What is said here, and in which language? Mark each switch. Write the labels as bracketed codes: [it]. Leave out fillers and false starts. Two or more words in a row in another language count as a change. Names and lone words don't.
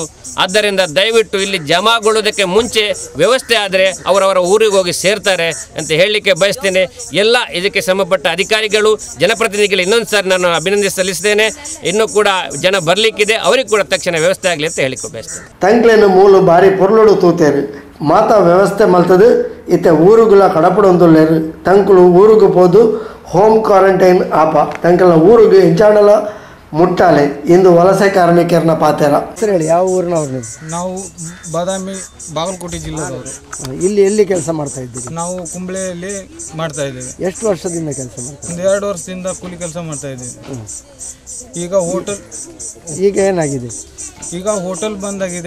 [kn] ಆದ್ದರಿಂದ ದಯವಿಟ್ಟು ಇಲ್ಲಿ ಜಮಾಗೊಳ್ಳೋದಕ್ಕೆ ಮುಂಚೆ ವ್ಯವಸ್ಥೆ ಆದರೆ ಅವರವರ ಊರಿಗೆ ಹೋಗಿ ಸೇರ್ತಾರೆ ಅಂತ ಹೇಳಲಿಕ್ಕೆ ಬಯಸ್ತೇನೆ. ಎಲ್ಲ ಇದಕ್ಕೆ ಸಂಬಂಧಪಟ್ಟ ಅಧಿಕಾರಿಗಳು, ಜನಪ್ರತಿನಿಧಿಗಳು ಇನ್ನೊಂದು ಸಾರಿ ನಾನು ಅಭಿನಂದನೆ ಸಲ್ಲಿಸ್ತೇನೆ. ಇನ್ನೂ ಕೂಡ ಜನ ಬರಲಿಕ್ಕಿದೆ, ಅವರಿಗೆ ಕೂಡ ತಕ್ಷಣ ವ್ಯವಸ್ಥೆ ಆಗಲಿ ಅಂತ ಹೇಳಿಕೊ ಬಯಸ್ತೇನೆ. [tcy] ತಂಕ್ಲೇನು ಮೂಲು ಬಾರಿ ಪೊರ್ಲೋಡು ತೂತೇರು ಮಾತಾ ವ್ಯವಸ್ಥೆ ಮಲ್ತದು ಇತ್ತೆ ಊರುಗಳ ಕಡಪಡೊಂದುಲ್ಲೇರು. ತಂಕುಲು ಊರಿಗೆ ಹೋದು [en] home quarantine [tcy] ಆಪ ತಂಕಲ ಊರಿಗೆ ಇಂಚಾಣಲ ಮುಟ್ಟಾಲೆ ಇಂದು [kn] ವಲಸೆ ಕಾರ್ಮಿಕರನ್ನ [tcy] ಪಾತೆರ. [kn] ಸರಿ ಹೇಳಿ, ಯಾವ ಊರಿನವ್ರು? ನಾವು ಬಾದಾಮಿ, ಬಾಗಲಕೋಟೆ ಜಿಲ್ಲೆದವರು. ಇಲ್ಲಿ ಎಲ್ಲಿ ಕೆಲಸ ಮಾಡ್ತಾ ಇದ್ದೀವಿ? ನಾವು ಕುಂಬ್ಳೆಯಲ್ಲಿ ಮಾಡ್ತಾ ಇದ್ದೇವೆ. ಎಷ್ಟು ವರ್ಷದಿಂದ ಕೆಲಸ ಮಾಡ್ತಾ? ಒಂದು 2 ವರ್ಷದಿಂದ ಕೂಲಿ ಕೆಲಸ ಮಾಡ್ತಾ ಇದ್ದೀವಿ. ಈಗ ಏನಾಗಿದೆ? ಈಗ ಹೋಟೆಲ್ ಬಂದಾಗಿದೆ.